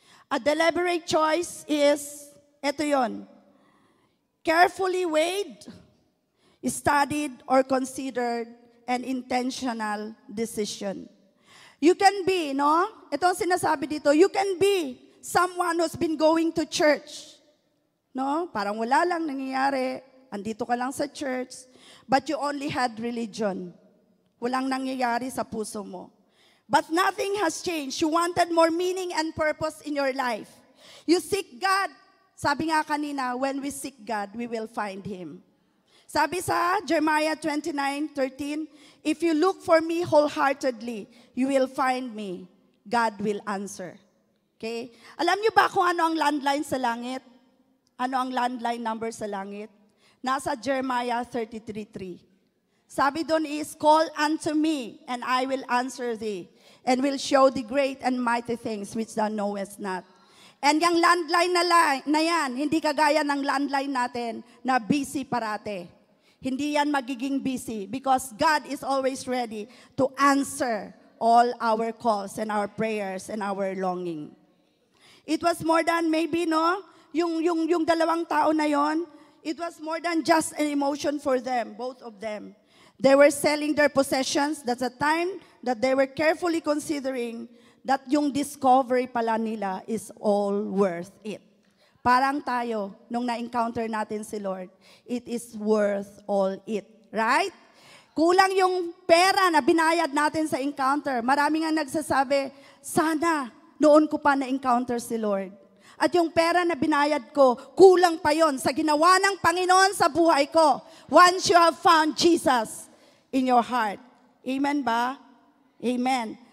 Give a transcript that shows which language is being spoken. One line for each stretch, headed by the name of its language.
English: A deliberate choice is, eto yon, carefully weighed, studied, or considered an intentional decision. You can be, no?
Filipino: Ito ang sinasabi dito,
English: you can be someone who's been going to church. No?
Filipino: Parang wala lang nangyayari. Andito ka lang sa church.
English: But you only had religion.
Filipino: Walang nangyayari sa puso mo.
English: But nothing has changed. You wanted more meaning and purpose in your life. You seek God.
Filipino: Sabi nga kanina,
English: when we seek God, we will find Him. Sabi sa Jeremiah 29:13, if you look for me wholeheartedly, you will find me. God will answer. Okay?
Filipino: Alam niyo ba kung ano ang landline sa langit? Ano ang landline number sa langit? Nasa Jeremiah 33:3.
English: Sabi doon is, call unto me, and I will answer thee, and will show thee great and mighty things which thou knowest not.
Filipino: And yung landline na yan, hindi kagaya ng landline natin na busy parate. Hindi yan magiging busy
English: because God is always ready to answer all our calls and our prayers and our longing. It was more than maybe, no?
Filipino: Yung dalawang tao na yon,
English: it was more than just an emotion for them, both of them. They were selling their possessions. That's a time that they were carefully considering that
Filipino: yung discovery pala nila
English: is all worth it.
Filipino: Parang tayo, nung na-encounter natin si Lord,
English: it is worth all it.
Filipino: Right? Kulang yung pera na binayad natin sa encounter. Maraming ang nagsasabi, sana noon ko pa na-encounter si Lord. At yung pera na binayad ko, kulang pa yon sa ginawa ng Panginoon sa buhay ko.
English: Once you have found Jesus in your heart. Amen ba? Amen.